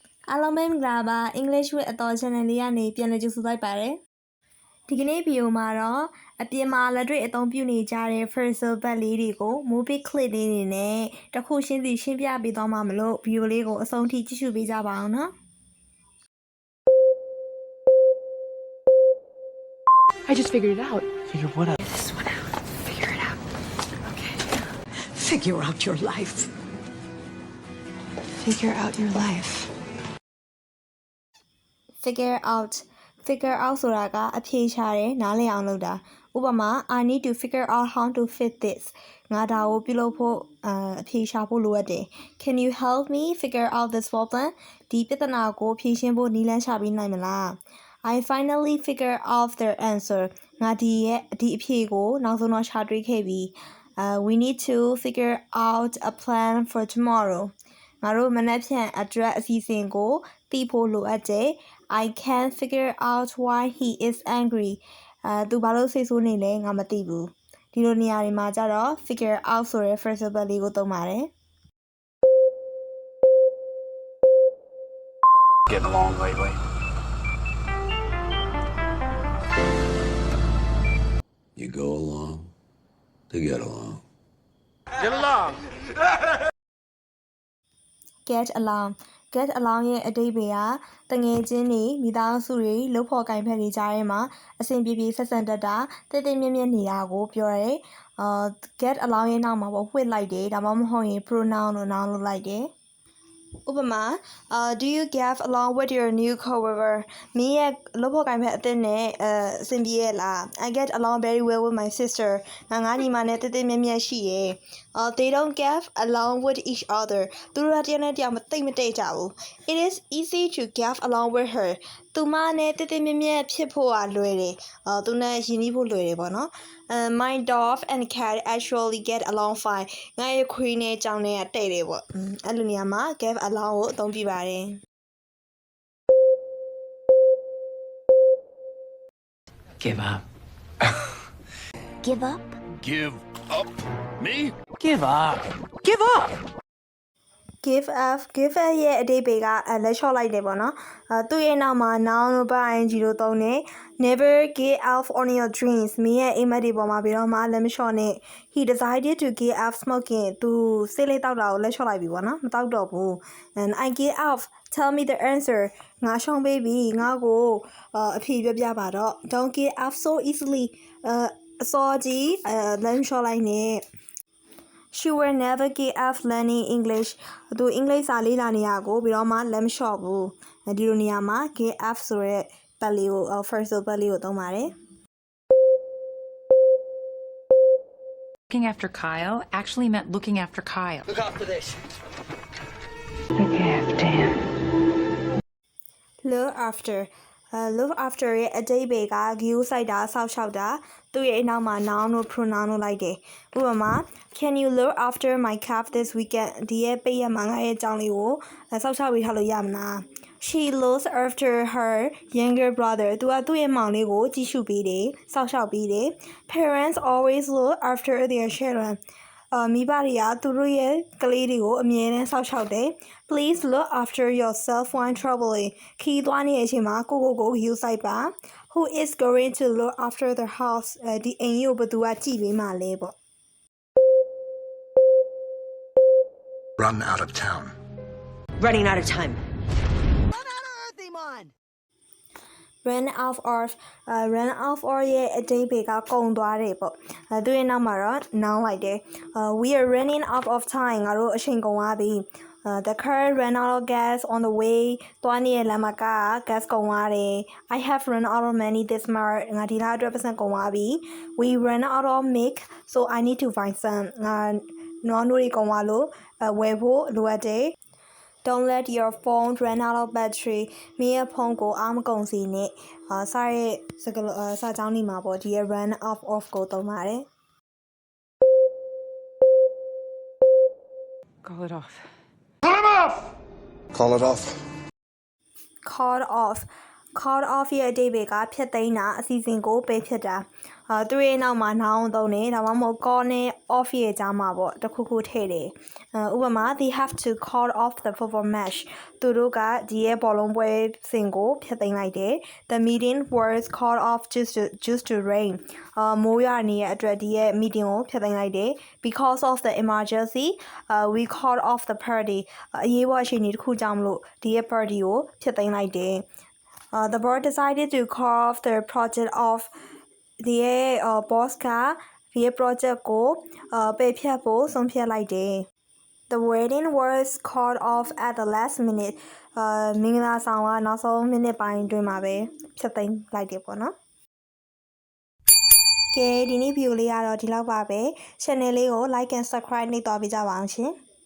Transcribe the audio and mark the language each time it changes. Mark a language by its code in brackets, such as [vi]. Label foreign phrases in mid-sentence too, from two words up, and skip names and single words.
[my] အားလုံးပဲမင်္ဂလာပါ English with အတော် channel လေးကနေပြန်လည်ကြိုဆိုလိုက်ပါတယ်ဒီကနေ့ဗီဒီယိုမှာတော့အပြင်မှာလက်တွေ့အသုံးပြုနေကြတဲ့ [en] phrasal verb [my] လေးတွေကို [en] movie clip [my] လေးတွေနဲ့တစ်ခုချင်းစီရှင်းပြပေးသွားမှာမလို့ဗီဒီယိုလေးကိုအဆုံးထိကြည့်ရှုပေးကြပါအောင်နော် [en] I just figured it out. Figure what out? This one out. Figure it out. Okay. Figure out your life. Figure out your life. figure out [my] ဆိုတာကအဖြေရှာတယ်နားလည်အောင်လုပ်တာဥပမာ [en] I need to figure out how to fit this [my] ငါဒါကိုပြုလုပ်ဖို့အဖြေရှာဖို့လိုအ ပ်တယ် [en] Can you help me figure out this problem [my] ဒီပြဿနာကိုဖြေရှင်းဖို့နည်းလမ်းရှာပေးနိုင်မလား I [en] finally figure out their answer [my] ငါဒီအဖြေကိုနောက်ဆုံးတော့ရှာတွေ့ခဲ့ပြီ [en] we need to figure out a plan for tomorrow [my] ငါတို့မနက်ဖြန်အတွက်အစီအစဉ်ကိုသိဖို့လိုအပ်တယ် [en] I can't figure out why he is angry [my] သူဘာလို့စိတ်ဆိုးနေလဲငါမသိဘူးဒီလိုနေရာတွေမှာကျတော့ [en] figure out [my] ဆိုတဲ့ [en] phrasal verb [my] လေးကိုသုံးပါတယ် [en] Getting along lately. You go along to get along. Get along. get along [my] ရဲ့အဓိပ္ပာယ်ကတငယ်ချင်းတွေမိသားစုတွေလှုပ်ဖော်ကိုင်ဖက်တွေကြားထဲမှာအဆင်ပြေပြေဆက်ဆံတတ်တာတိတ်တိတ်မြဲမြဲနေတာကိုပြောရဲ [en] get along [my] ရဲ့နောက်မှာပေါ့ with လိုက်တယ်ဒါမှမဟုတ်ရင် pronoun လို့ noun လို့လိုက်တယ်ဥပမာ [en] do you get along with your new coworker [my] မင်းရဲ့လှုပ်ဖော်ကိုင်ဖက်အသ စ်နဲ့အဆင်ပြေရဲ့လား [en] I get along very well with my sister [my] ငါညီမနဲ့တိတ်တိတ်မြဲမြဲရှိရဲ့ [en] they don't get along with each other [my] သူတို့တယောက်နဲ့တယောက်မသိမတည့်ကြဘူး [en] it is easy to get along with her [my] သူမနဲ့တိတ်တိတ်မြဲမြဲဖြစ်ဖို့လွယ်တယ်သူနဲ့ယဉ်ကျေးဖို့လွယ်တယ်ပေါ့နော် [en] my dog and cat actually get along fine [my] ငါရဲ့ခွေးနဲ့ကြောင်နဲ့တည့်တယ်ပေါ့အဲ့လိုနေရာမှာ [en] get along [my] ကိုအသုံးပြုပါတယ် [en] Give up. give up Give up. Me? Give up. Give up. give up [my] ရဲ့အဓိပ္ပာယ်ကလက်လျှော့လိုက်တယ်ပေါ့နော်သူ့ရဲ့နောက်မှာ noun လို့ ing လို့သုံးတယ် [en] never give up on your dreams [my] မင်းရဲ့အိမ်မက်တွေ ပေါ်မှာဘယ်တော့မှလက်မလျှော့နဲ့ [en] he decided to give up smoking [my] သူစိတ်လေးတောက်တာကိုလက်လျှော့လိုက်ပြီပေါ့နော်မတောက်တော့ဘူး [en] and I give up tell me the answer [my] ငါရှုံးပေးပြီငါ့ကိုအဖြေပြောပြပါတော့ [en] don't give up so easily [my] အစောကြီးလက်မလျှော့လိုက်နဲ့ [en] She will never give up learning English [my] သူအင်္ဂလိပ်စာလေ့လာနေရကိုဘယ်တော့မှလက်မလျှော့ဘူးဒီလိုနေရာမှာ [en] give up [my] ဆိုတဲ့ပတ်လေးကို [en] phrasal verb [my] လေးကိုသုံးပါတယ် [en] Looking after Kyle actually meant looking after Kyle. Look out for this. Look after him. look after look after [my] ရဲ့အဓိပ္ပာယ်ကဂရုစိုက်တာစောင့်ရှောက်တာသူ့ရဲ့အနောက်မှာ noun လို့ pronoun လို့လိုက်တယ်ဥပမာ [en] Can you look after my cat this weekend [my] ဒီရဲ့ပိတ်ရမှာငါရဲ့ကြောင်လေးကိုစောင့်ရှောက်ပေးထားလို့ရမလား [en] She looks after her younger brother [my] သူကသူ့ရဲ့မောင်လေးကိုကြည့်ရှုပေးတယ်စောင့်ရှောက်ပေးတယ် [en] Parents always look after their children [my] မိဘတွေကသူတို့ရဲ့ကလေးတွေကိုအမြဲတမ်းစောင့်ရှောက်တယ် [en] Please look after yourself when traveling [my] ခီးသွားနေတဲ့အချိန်မှာကိုယူဆိုင်ပါ [en] Who is going to look after the house [my] ဒီအိမ်ကြီးကိုဘယ်သူကကြည့်ပေးမှာလဲပေါ့ [en] Run out of town. Running out of time. run out of [my] ရဲ့အဓိပ္ပာယ်ကကုန်သွားတယ်ပေါ့သူရဲ့နောက်မှာတော့ noun လိုက်တယ် [en] we are running out of time [my] ငါတို့အချိန်ကုန်သွားပြီ [en] the car ran out of gas on the way [my] သွားနေတဲ့လမ်းမှာက gas ကုန်သွားတယ် [en] I have run out of money this month [my] ငါဒီလအတွက်ပတ်စံကုန်သွားပြီ [en] we ran out of milk so I need to find some [my] ငါနွားနိုးတွေကုန်သွားလို့ဝယ်ဖို့လိုအပ်တယ် [en] Don't let your phone run out of battery [my] မင်းရဲ့ဖုန်းကိုအားမကုန်စေနဲ့စားရဲ့စာကြောင်းနေမှာပေါ့ဒီရဲ့ [en] run out of [my] ကိုသုံးပါတယ် [en] Call it off. Call it off. call off called off [my] ရဲ့အဓိပ္ပာယ်ကဖျက်သိမ်းတာအစီအစဉ်ကိုပယ်ဖျက်တာသူရဲ့နောက်မှာ noun သုံးတယ်ဒါမှမဟုတ် call နဲ့ off ရဲ့ကြားမှာပေါ့တစ်ခုခုထည့်တယ်ဥပမာ they [en] have to call off the football match [my] သူတို့ကဒီရဲ့ဘောလုံးပွဲစဉ်ကိုဖျက်သိမ်းလိုက်တယ် [en] the meeting was called off just to rain [my] မိုး ရွာနေတဲ့အတွက်ဒီရဲ့ meeting ကိုဖျက်သိမ်းလိုက်တယ် [en] because of the emergency we called off the party [my] အရေးပေါ်အခြေအနေ တစ်ခုကြောင့်မလို့ဒီရဲ့ party ကိုဖျက်သိမ်းလိုက်တယ် [en] the board decided to call off the project of the boss [my] ကဒီ project ကိုပယ်ဖျက်ဖို့ဆုံးဖြတ်လိုက်တယ် [en] The wedding was called off at the last minute [my] မင်္ဂလာဆောင်ကနောက်ဆုံးမိနစ်ပိုင်းအတွင်းမှာပဲဖျက်သိမ်းလိုက်တယ်ပေါ့နော်ကဲဒီနေ့ဗီဒီယိုလေးကတော့ဒီလောက်ပါပဲ channel လေးကို [en] like and subscribe [my] နှိပ်သွားပေးကြပါအောင်ရှင်